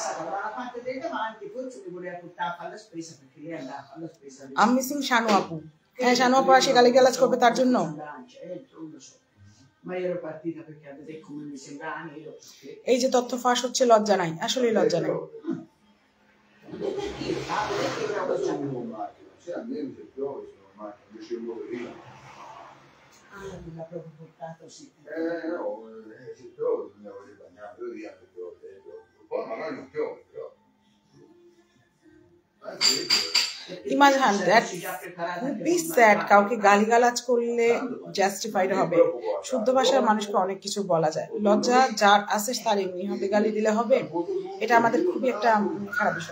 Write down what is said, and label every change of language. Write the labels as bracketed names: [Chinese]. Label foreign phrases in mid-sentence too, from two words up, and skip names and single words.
[Bangla] আমি মিসিং শানু আপু। হ্যাঁ, শানু আপু আসে গালিগালাজ করবে তার জন্য। এই যে তথ্য ফাঁস হচ্ছে, লজ্জা নাই, আসলে লজ্জা নাই। [Italian] L'ha proprio portato sì. No, se piove bisogna vedere bagnato, io dico che piove, poi magari non piove, però. [English] Imajan, that be sad. [Bangla] কাউকে গালিগালাজ করলে জাস্টিফাইড হবে। শুদ্ধ ভাষার মানুষকে অনেক কিছু বলা যায়, লজ্জা যার আছে তার এমনি হবে, গালি দিলে হবে? এটা আমাদের খুবই একটা খারাপ বিষয়।